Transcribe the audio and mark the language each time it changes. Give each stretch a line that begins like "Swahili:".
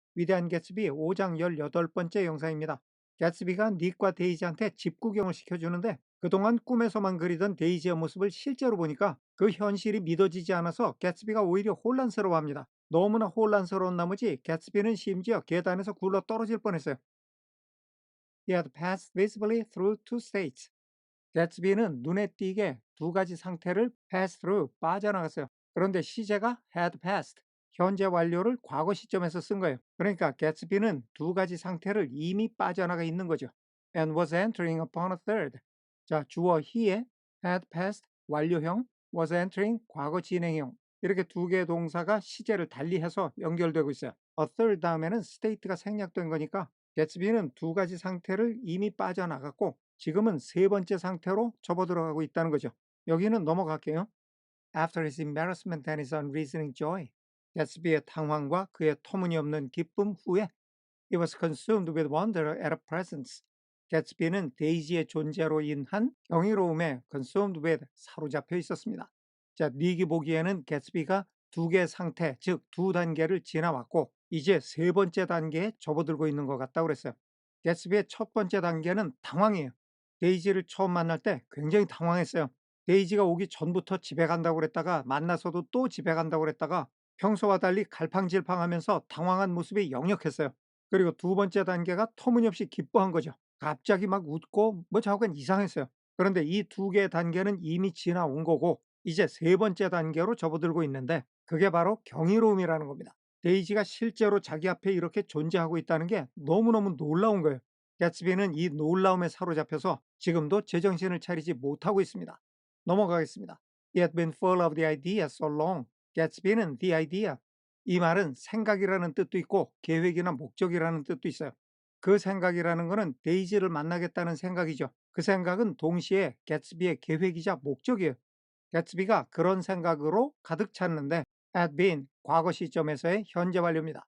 Korean: 위대한 개츠비 5장 18번째 영상입니다. 개츠비가 닉과 데이지한테 집 구경을 시켜주는데 그동안 꿈에서만 그리던 데이지의 모습을 실제로 보니까 그 현실이 믿어지지 않아서 개츠비가 오히려 혼란스러워합니다. 너무나 혼란스러운 나머지 개츠비는 심지어 계단에서 굴러 떨어질 뻔했어요.
English: He had passed visibly through two states.
Korean: 개츠비는 눈에 띄게 두 가지 상태를
English: pass through
Korean: 빠져나갔어요. 그런데 시제가
English: had passed
Korean: 현재 완료를 과거 시점에서 쓴 거예요. 그러니까 개츠비는 두 가지 상태를 이미 빠져나가 있는 거죠.
English: And was entering upon a third.
Korean: 자, 주어 he에
English: had passed
Korean: 완료형,
English: was entering
Korean: 과거 진행형 이렇게 두 개의 동사가 시제를 달리해서 연결되고 있어요. a third 다음에는 state가 생략된 거니까 개츠비는 두 가지 상태를 이미 빠져나갔고 지금은 세 번째 상태로 접어들어가고 있다는 거죠. 여기는 넘어갈게요.
English: After his embarrassment and his unreasoning joy,
Korean: 개츠비의 당황과 그의 터무니없는 기쁨 후에
English: he was consumed with wonder at her presence.
Korean: 개츠비는 데이지의 존재로 인한 경이로움에
English: consumed with
Korean: 사로잡혀 있었습니다. 자, 닉이 보기에는 개츠비가 두 개의 상태, 즉 두 단계를 지나왔고 이제 세 번째 단계에 접어들고 있는 것 같다고 그랬어요. 개츠비의 첫 번째 단계는 당황이에요. 데이지를 처음 만날 때 굉장히 당황했어요. 데이지가 오기 전부터 집에 간다고 그랬다가 만나서도 또 집에 간다고 그랬다가 평소와 달리 갈팡질팡하면서 당황한 모습이 역력했어요. 그리고 두 번째 단계가 터무니없이 기뻐한 거죠. 갑자기 막 웃고 뭐 자꾸간 이상했어요. 그런데 이 두 개의 단계는 이미 지나온 거고 이제 세 번째 단계로 접어들고 있는데 그게 바로 경이로움이라는 겁니다. 데이지가 실제로 자기 앞에 이렇게 존재하고 있다는 게 너무너무 놀라운 거예요. 개츠비는 이 놀라움에 사로잡혀서 지금도 제정신을 차리지 못하고 있습니다. 넘어가겠습니다.
English: He had been full of the idea so long.
Korean: 개츠비는
English: the idea.
Korean: 이 말은 생각이라는 뜻도 있고 계획이나 목적이라는 뜻도 있어요. 그 생각이라는 것은 데이지를 만나겠다는 생각이죠. 그 생각은 동시에 개츠비의 계획이자 목적이에요. 개츠비가 그런 생각으로 가득 찼는데
English: had been
Korean: 과거 시점에서의 현재 완료입니다.